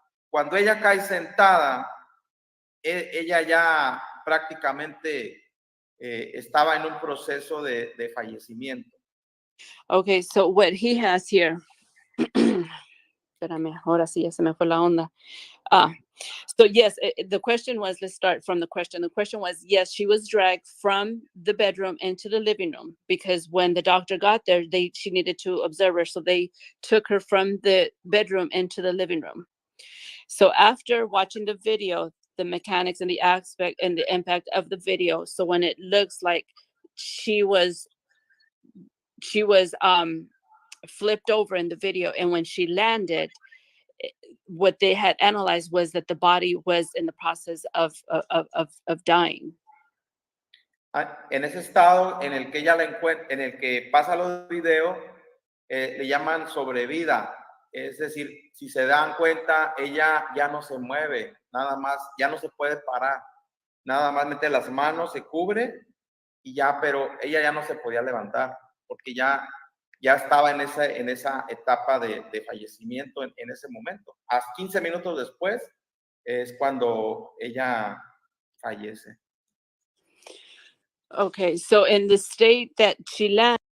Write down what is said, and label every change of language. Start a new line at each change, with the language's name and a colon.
Spanish: Cuando ella cae sentada, ella ya prácticamente estaba en un proceso de fallecimiento.
English: Okay, so what he has here,
Spanish: espérame, ahora sí ya se me fue la onda.
English: So yes, the question was, let's start from the question. The question was, yes, she was dragged from the bedroom into the living room because when the doctor got there, she needed to observe her. So they took her from the bedroom into the living room. So after watching the video, the mechanics and the aspect and the impact of the video. So when it looks like she was flipped over in the video, and when she landed, what they had analyzed was that the body was in the process of dying.
Spanish: En ese estado en el que ella la encuentra, en el que pasa los videos, le llaman sobrevida. Es decir, si se dan cuenta, ella ya no se mueve, nada más, ya no se puede parar, nada más mete las manos, se cubre y ya, pero ella ya no se podía levantar porque ya estaba en esa etapa de fallecimiento en ese momento. A 15 minutos después es cuando ella fallece.
English: Okay, so in the state that she landed.